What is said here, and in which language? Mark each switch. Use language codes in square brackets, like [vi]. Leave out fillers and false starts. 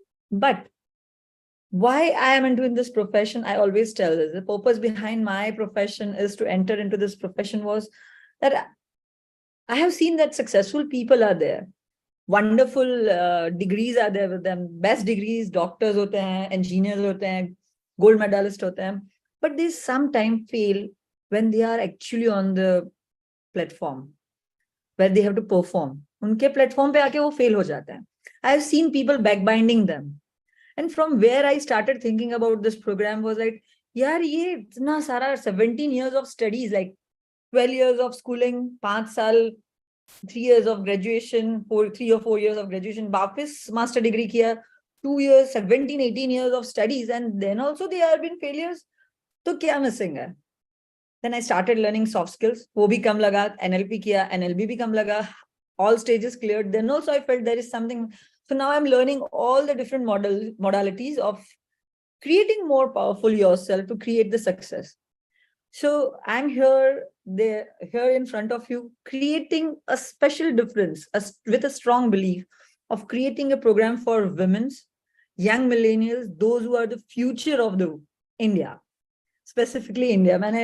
[en] But why I am into this profession, I always tell this, the purpose behind my profession is to enter into this profession was that I have seen that successful people are there. wonderful degrees are there with them. Best degrees, doctors [hi] होते हैं, [en] engineers होते हैं, gold medalist होते हैं. But they sometimes fail when they are actually on the platform where they have to perform. [hi] उनके platform पे आके वो fail हो जाते हैं. [en] I have seen people backbinding them. And from where I started thinking about this program was like, यार ये इतना सारा 17 years of studies, like 12 years of schooling, 5 साल, 3 years of graduation, 3 or 4 years of graduation, [hi] वापस [en] master degree किया, 2 years, 17, 18 years of studies, and then also they have been failures. [hi] तो क्या missing है? [en] Then I started learning soft skills. [hi] वो भी कम लगा, NLP किया, NLP भी कम लगा, [en] all stages cleared. Then also I felt there is something. So now I'm learning all the different modalities of creating more powerful yourself to create the success. So I'm here in front of you, creating a special difference with a strong belief of creating a program for women's, young millennials, those who are the future of the India, specifically India.